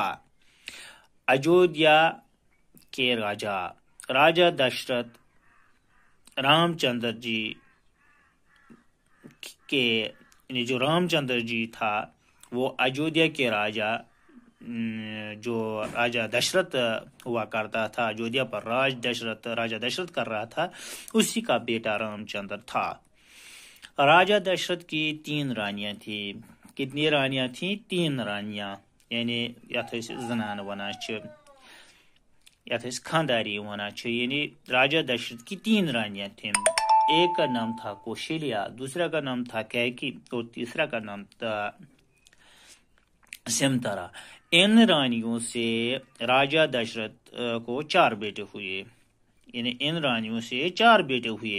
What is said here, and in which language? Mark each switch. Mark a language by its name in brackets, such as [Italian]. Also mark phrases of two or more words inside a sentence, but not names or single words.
[Urdu] اجودھیا کے راجا دشرت رام چندر جی کے جو رام چندر جی تھا وہ اجودھیا کے راجا دشرت ہوا کرتا تھا، اجودھیا پر راجا دشرت کر رہا تھا، اسی کا بیٹا رام چندر تھا۔ راجا دشرت کی 3 رانیاں تھیں۔ کتنی رانیاں تھیں؟ 3 رانیاں، یعنی [Kashmiri] یتھ زنان ونان چھ، یتھ خانداری ونان چھ، [Urdu] یعنی راجا دشرت کی 3 رانیاں تھیں۔ ایک کا نام تھا کوشلیہ، دوسرا کا نام تھا کیکی اور تیسرا کا نام تھا سمترا۔ ان رانیوں سے راجا دشرت کو 4 بیٹے ہوئے، یعنی ان رانیوں سے 4 بیٹے ہوئے۔